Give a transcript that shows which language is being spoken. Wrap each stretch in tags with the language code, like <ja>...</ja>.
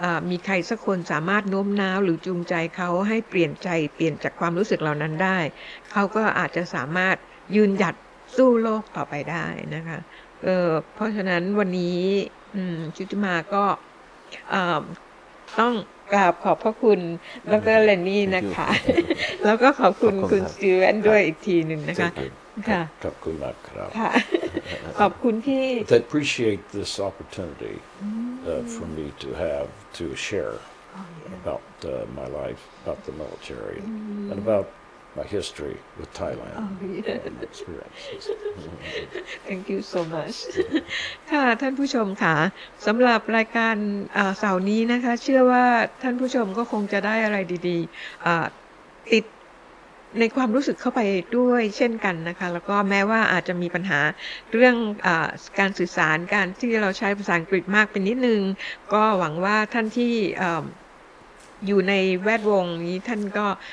<th>มีใครสักคนสามารถโน้มน้าวหรือจูงใจเขาให้เปลี่ยนจากความรู้สึกเหล่านั้นได้เขาก็อาจจะสามารถยืนหยัดสู้โลกต่อไปได้นะคะเพราะฉะนั้นวันนี้ชุติมาก็ต้องกราบขอบพระคุณดร. เลนนี่นะคะแล้วก็ขอบคุณคุณสตีเวนด้วยอีกทีหนึ่งนะคะค่ะ ขอบคุณมากครับ ค่ะขอบคุณที่</th> <en>I appreciate this opportunity for me to share about my life, about the military, and about my history with Thailand and experiences. Thank you so much</en> <th>ค่ะท่านผู้ชมค่ะสำหรับรายการเสาร์นี้นะคะเชื่อว่าท่านผู้ชมก็คงจะได้อะไรดีๆติดในความรู้สึกเข้าไปด้วยเช่นกันนะคะแล้วก็แม้ว่าอาจจะมีปัญหาเรื่องการสื่อสารการที่เราใช้ภาษาอังกฤษมากเป็นนิดนึงก็หวังว่าท่านที่อยู่ในแวดวงนี้ท่านก็</th>